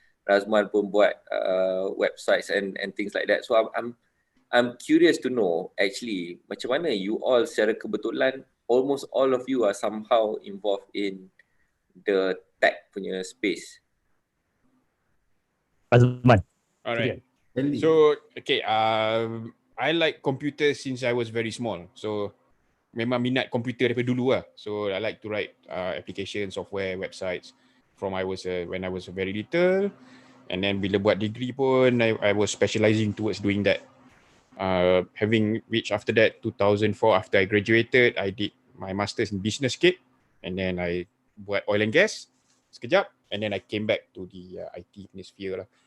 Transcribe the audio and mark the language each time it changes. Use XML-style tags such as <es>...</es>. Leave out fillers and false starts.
<ms>Razman pun buat</ms> <en>websites and things like that. So I'm curious to know actually</en> <ms>macam mana</ms> <en>you all secara kebetulan almost all of you are somehow involved in the tech punya space. Azman. Alright. So okay, I like computers since I was very small.</en> <ms>So memang minat komputer daripada dulu lah.</ms> <en>So I like to write application, software, websites from when I was very little. And then</en> <ms>bila buat</ms> <en>degree pun I was specializing towards doing that. Having reached after that 2004, after I graduated, I did my masters in business</en> <ms>sikit,</ms> <en>and then I buat oil and gas sekejap, and then I came back to the IT sphere lah.</en>